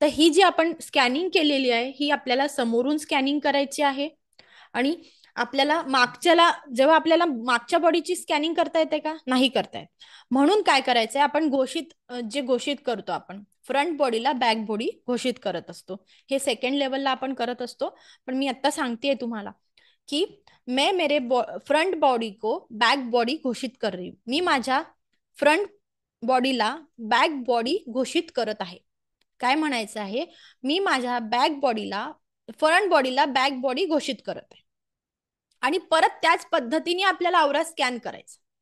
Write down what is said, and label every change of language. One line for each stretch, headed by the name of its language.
Marathi: तर ही जी आपण स्कॅनिंग केलेली आहे ही आपल्याला समोरून स्कॅनिंग करायची आहे आणि आपल्याला मागच्याला, जेव्हा आपल्याला मागच्या बॉडीची स्कॅनिंग करता येते का? नाही करता येत. म्हणून काय करायचंय, आपण जे घोषित करतो, आपण फ्रंट बॉडीला बॅक बॉडी घोषित करत असतो. हे सेकंड लेवलला आपण करत असतो. पण मी आता सांगतेय तुम्हाला की
Hindi: मैं मेरे फ्रंट बॉडी को बैक बॉडी घोषित कर रही हूँ.
Marathi: मी माझ्या फ्रंट बॉडीला बॅक बॉडी घोषित करत आहे. काय म्हणायचं आहे? मी माझ्या फ्रंट बॉडीला बॅक बॉडी घोषित करत आहे आणि परत त्याच पद्धतीने आपल्याला औरा स्कॅन करायचा.